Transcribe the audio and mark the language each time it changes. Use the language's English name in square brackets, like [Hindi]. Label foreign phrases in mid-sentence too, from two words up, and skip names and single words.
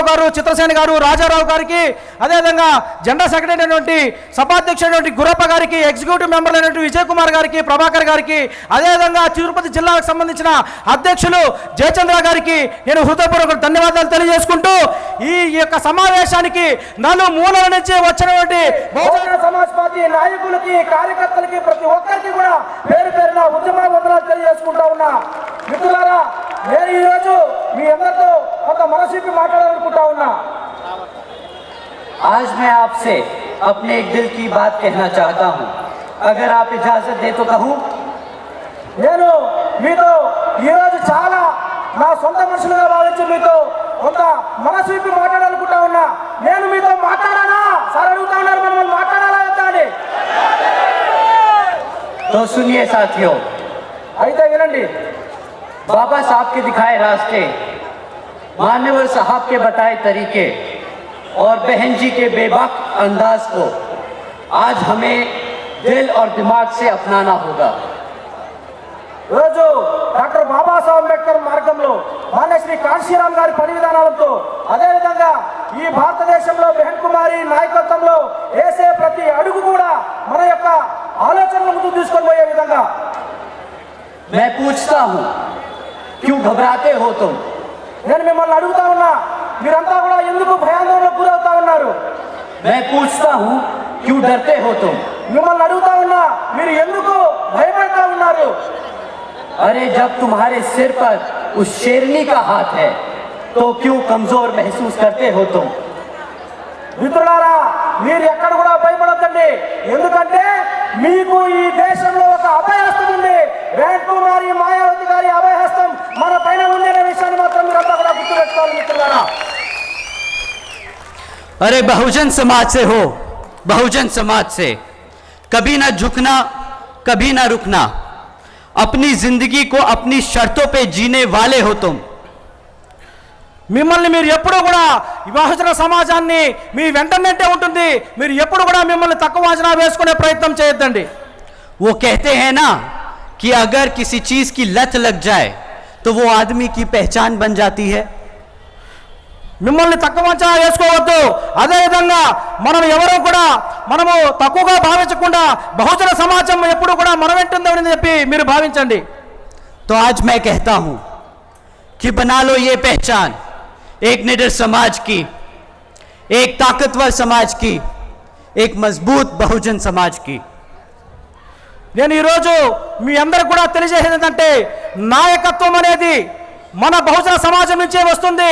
[Telugu] గారు, చిత్రసేన గారు, రాజారావు గారికి, అదేవిధంగా జెండా సెక్రటరీ అయినటువంటి సభాధ్యక్షుడైనటువంటి గురప్ప గారికి, [English] executive member [Telugu] అయినటువంటి విజయ్ కుమార్ గారికి, ప్రభాకర్ గారికి, అదేవిధంగా తిరుపతి జిల్లాకు సంబంధించిన అధ్యక్షులు జయచంద్ర గారికి నేను హృదయపూర్వక ధన్యవాదాలు తెలియజేసుకుంటూ ఈ యొక్క సమావేశానికి నలుమూలల నుంచి వచ్చినటువంటి బహుజన సమాజ్ పార్టీ నాయకులకి, కార్యకర్తలకి, ప్రతి ఒక్కరికి కూడా పేరు పేరున ఉద్యమ వందనాలు తెలియజేసుకుంటా ఉన్నా. మిత్రులారా, నేను ఈరోజు మీ అందరితో కొంత మనసిప్పి మాట్లాడాలనుకుంటా ఉన్నా. [Hindi] आज मैं आपसे अपने एक दिल की बात कहना चाहता हूं। अगर आप इजाजत दे तो कहूं। [Telugu] నేను మీతో ఈరోజు చాలా నా సొంత మనుషులుగా భావించి మీతో కొంత మనసు విప్పి మాట్లాడాలనుకుంటా ఉన్నా. నేను మీతో మాట్లాడానా సార్ అడుగుతా ఉన్నారు, మనం మాట్లాడాలా వద్దా అని. [Hindi] तो सुनिए साथियों, [Telugu] అయితే వినండి. [Hindi] बाबा साहब के दिखाए रास्ते, मान्यवर साहब के बताए तरीके और बहन जी के बेबाक अंदाज को आज हमें दिल और दिमाग से अपनाना होगा। [Telugu] రోజు డాక్టర్ బాబాసాహెబ్ అంబేద్కర్ మార్గంలో మాన్య శ్రీ కాంశీరామ్ గారి పని విధానాలతో, అదేవిధంగా ఈ భారతదేశంలో బెహన్ కుమారి నాయకత్వంలో వేసే ప్రతి అడుగు కూడా మన యొక్క ఆలోచనలు ముందుకు తీసుకొని పోయే విధంగా. [Hindi] मैं पूछता हूँ, क्यों घबराते हो तुम? [Telugu] నేను మిమ్మల్ని అడుగుతా ఉన్నా, మీరంతా కూడా ఎందుకు భయాందోళనకు గురవుతా ఉన్నారు? [Hindi] मैं पूछता हूँ, क्यों डरते हो तुम? [Telugu] మిమ్మల్ని అడుగుతా ఉన్నా, మీరు ఎందుకు భయపడతా ఉన్నారు? [Hindi] अरे जब तुम्हारे सिर पर उस शेरनी का हाथ है तो क्यों कमजोर महसूस करते हो तुम? [Telugu] మిత్రులారా, మీరు ఎక్కడ కూడా భయపడద్దండి. ఎందుకంటే మీకు ఈ దేశంలో ఒక అభయహస్తం ఉంది. బెహన్ కుమారి మాయావతి గారి అభయహస్తం మన పైన ఉంది అనే విషయాన్ని మాత్రం మీరంతా కూడా గుర్తుపెట్టుకోవాలి మిత్రులారా. [Hindi] अरे बहुजन समाज से हो, बहुजन समाज से कभी ना झुकना, कभी ना रुकना, अपनी जिंदगी को अपनी शर्तों पे जीने वाले हो तुम। [Telugu] మిమ్మల్ని మీరు ఎప్పుడు కూడా ఈ బహుజన సమాజాన్ని మీ వెంటనే ఉంటుంది. మీరు ఎప్పుడు కూడా మిమ్మల్ని తక్కువ అంచనా వేసుకునే ప్రయత్నం చేయొద్దండి. [Hindi] वो कहते हैं ना कि अगर किसी चीज की लत लग जाए तो वो आदमी की पहचान बन जाती है। [Telugu] మిమ్మల్ని తక్కువ అంచనా వేసుకోవద్దు. అదేవిధంగా మనం ఎవరో కూడా మనము తక్కువగా భావించకుండా బహుజన సమాజం ఎప్పుడు కూడా మన వెంటుందని చెప్పి మీరు భావించండి. [Hindi] तो आज मैं कहता हूं कि बना लो ये पहचान एक निडर समाज की, एक ताकतवर समाज की, एक मजबूत बहुजन समाज की। [Telugu] నేను ఈరోజు మీ అందరికి కూడా తెలియజేసేది ఏంటంటే, నాయకత్వం అనేది మన బహుజన సమాజం నుంచే వస్తుంది.